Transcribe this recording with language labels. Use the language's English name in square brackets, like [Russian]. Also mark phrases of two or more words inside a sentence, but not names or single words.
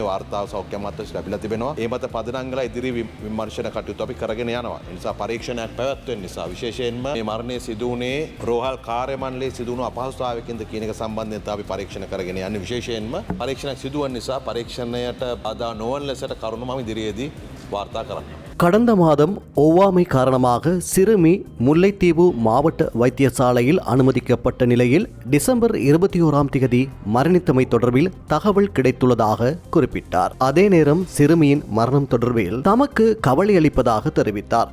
[Sinhala] වාර්තාව සෞඛ්‍ය අමාත්‍යාංශයට ලැබිලා තිබෙනවා. ඒ මත පදනංගල ඉදිරි විමර්ශන කටයුතු අපි කරගෙන යනවා. ඒ නිසා පරීක්ෂණයක් පැවැත්වෙන නිසා විශේෂයෙන්ම මේ මරණය සිදු වුණේ රෝහල් කාර්ය මණ්ඩලයේ සිදු වුණු අපහසුතාවයකින්ද කියන එක සම්බන්ධයෙන් අපි පරීක්ෂණ කරගෙන යන්නේ. විශේෂයෙන්ම පරීක්ෂණයක් සිදු වන නිසා පරීක්ෂණයට බාධා නොවන ලෙසට කරුණු මම ඉදිරියේදී වාර්තා කරන්නම්. [Tamil] கடந்த மாதம் ஒவ்வாமை காரணமாக சிறுமி முல்லைத்தீவு மாவட்ட வைத்தியசாலையில் அனுமதிக்கப்பட்ட நிலையில் டிசம்பர் 21ஆம் தேதி மரணித்தமை தொடர்பில் தகவல் கிடைத்துள்ளதாக குறிப்பிட்டார். அதே நேரம் சிறுமியின் மரணம் தொடர்பில் தமக்கு கவலை அளிப்பதாக தெரிவித்தார்.